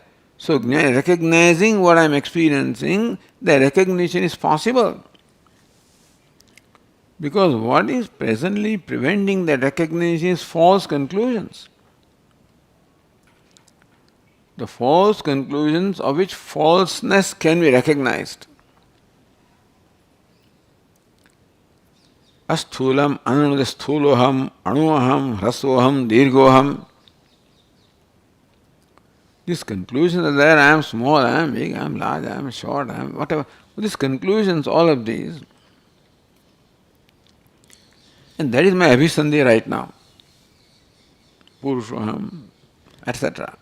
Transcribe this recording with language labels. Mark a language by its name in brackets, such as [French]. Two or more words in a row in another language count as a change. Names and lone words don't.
[English] So recognizing what I am experiencing, the recognition is possible. Because what is presently preventing that recognition is false conclusions. The false conclusions of which falseness can be recognized. [Sanskrit] Asthulam, ananudasthuloham, anuaham, hrasoham, dirgoham. [English] These conclusions are there, I am small, I am big, I am large, I am short, I am whatever. These conclusions, all of these. And that is my abhisandhi right now. Purushoham, etc.